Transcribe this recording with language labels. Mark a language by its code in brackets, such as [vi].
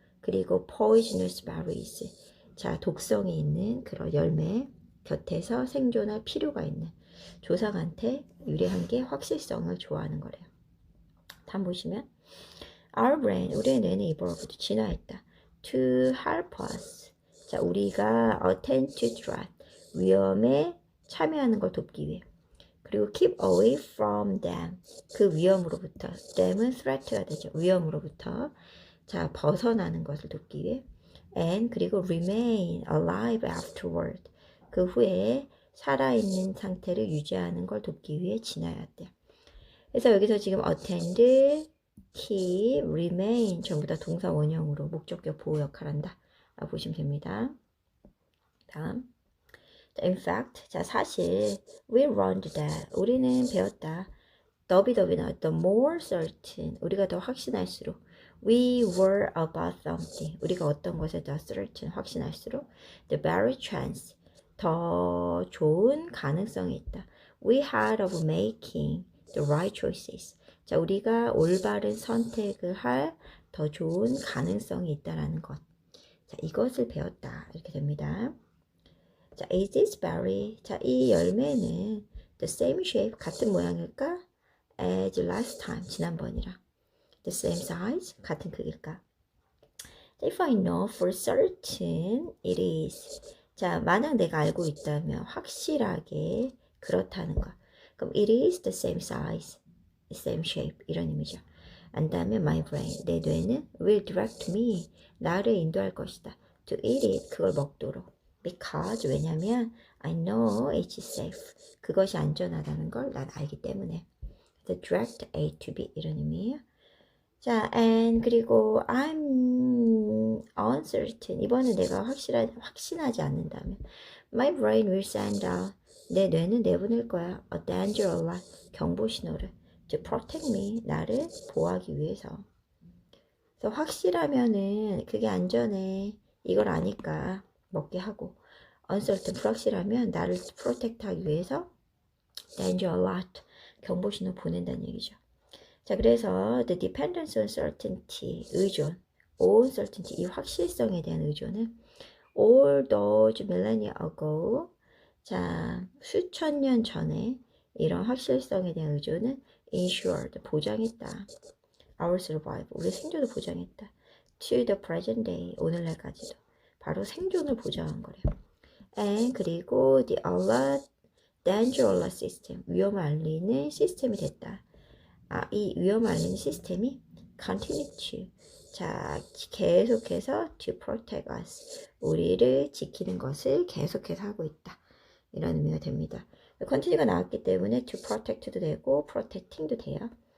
[ko] 그리고 [en] poisonous berries, [ko] 자, 독성이 있는 그런 열매 곁에서 생존할 필요가 있는 조상한테 유래한 게 확실성을 좋아하는 거래요. 다음 보시면 [en] Our brain, [ko] 우리의 뇌는 [en] evolved, [ko] 진화했다. [en] To help us, [ko] 자, 우리가 [en] attend to threat, [ko] 위험에 참여하는 걸 돕기 위해. [en] 그리고 keep away from them, [ko] 그 위험으로부터. them은 threat가 되죠. 위험으로부터. 자, 벗어나는 것을 돕기 위해. and 그리고 [en] remain alive afterward, [ko] 그 후에 살아있는 상태를 유지하는 걸 돕기 위해 진화해왔대요. 그래서 여기서 지금 attend, keep, remain 전부 다 동사 원형으로 목적격 보호 역할을 한다 라고 보시면 됩니다. 다음, [en] in fact, [ko] 자, 사실 [en] we learned that, [ko] 우리는 배웠다. 더비더비나 [en] the more certain, [ko] 우리가 더 확신할수록 [en] we were about something, [ko] 우리가 어떤 것에 더 certain, 확신할수록 [en] the better chance, [ko] 더 좋은 가능성이 있다. [en] We had of making the right choices, [ko] 자, 우리가 올바른 선택을 할 더 좋은 가능성이 있다라는 것. 자, 이것을 배웠다 이렇게 됩니다. 자, [en] is this berry, [ko] 자, 이 열매는 [en] the same shape, [ko] 같은 모양일까? [en] as last time, [ko] 지난번이랑. [en] the same size, [ko] 같은 크기일까? [en] if I know for certain it is, [ko] 자, 만약 내가 알고 있다면 확실하게 그렇다는 거. [en] 그럼 it is the same size, the same shape, [ko] 이런 의미죠. 안다면 [en] my brain, [ko] 내 뇌는 [en] will direct me, [ko] 나를 인도할 것이다. [en] to eat it, [ko] 그걸 먹도록. because, 왜냐면 [en] I know it's safe, [ko] 그것이 안전하다는 걸 난 알기 때문에. [en] the direct A to B, [ko] 이런 의미예요. [en] 자, and 그리고 I'm uncertain, [ko] 이번에 내가 확신하지 않는다면 [en] my brain will send out, [ko] 내 뇌는 내보낼 거야 [en] a danger alert, [ko] 경보 신호를 [en] to protect me, [ko] 나를 보호하기 위해서. 그래서 확실하면은 그게 안전해, 이걸 아니까 먹게 하고, uncertain, 불확실하면 나를 protect 하기 위해서 [en] danger alert, [ko] 경보 신호 보낸다는 얘기죠. 자, 그래서 [en] the dependence on certainty, [ko] 의존, on certainty, 이 확실성에 대한 의존은 [en] all those millennia ago, [ko] 자, 수천 년 전에 이런 확실성에 대한 의존은 [en] ensured, [ko] 보장했다. [en] our survival, [ko] 우리 생존을 보장했다. [en] to the present day, [ko] 오늘날까지도 바로 생존을 보장한 거래요. [en] and 그리고 the alert, danger alert system, [ko] 위험을 알리는 시스템이 됐다. 아, 이 위험을 알리는 시스템이 [en] continue to, [ko] 자, 계속해서 [en] to protect us, [ko] 우리를 지키는 것을 계속해서 하고 있다. 이런 의미가 됩니다. continue가 나왔기 때문에 to protect도 되고 protecting도 돼요.